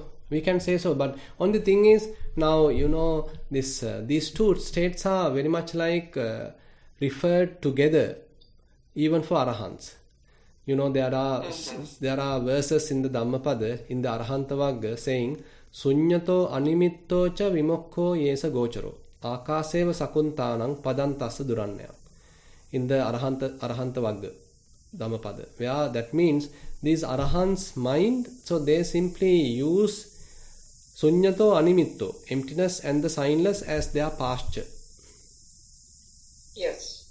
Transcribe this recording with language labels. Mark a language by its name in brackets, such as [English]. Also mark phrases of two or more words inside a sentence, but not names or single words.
[English] We can say so, but only thing is now this these two states are very much like referred together, even for arahants. There are verses in the Dhammapada in the Arahanta Vagga saying [Pali] Sunyato animitto cha vimokko yesa gocharo akaseva sakuntanang padantasa durannaya. [English] In the Arahanta Vagga Dhammapada, where that means these arahants' mind, so they simply use [Pali] Sunyato animitto, [English] emptiness and the signless, as their pasture. Yes.